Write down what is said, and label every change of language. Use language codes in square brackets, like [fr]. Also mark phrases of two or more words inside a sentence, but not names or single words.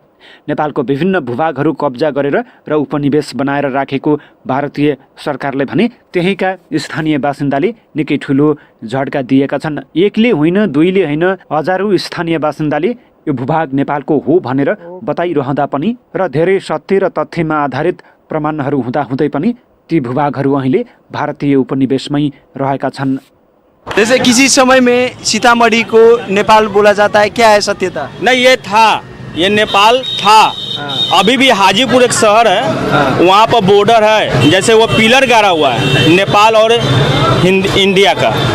[ne] नेपालको विभिन्न भूभागहरू कब्जा गरेर र उपनिवेश बनाएर राखेको भारतीय सरकारले भने त्यहीँका स्थानीय बासिन्दाले निकै ठुलो झड्का दिएका छन्। एकले होइन, दुईले होइन, हजारौँ स्थानीय बासिन्दाले यो भूभाग नेपालको हो भनेर बताइरहँदा पनि र धेरै सत्य र तथ्यमा आधारित प्रमाणहरू हुँदाहुँदै पनि ती भूभागहरू अहिले भारतीय उपनिवेशमै रहेका छन्। [hi] जैसे किसी समय में सीतामढ़ी को नेपाल बोला जाता है, क्या है सत्यता? नहीं, ये था, ये नेपाल था। अभी भी हाजीपुर एक शहर है, वहाँ पर बॉर्डर है, जैसे वो पिलर गाड़ा हुआ है नेपाल और इंडिया का।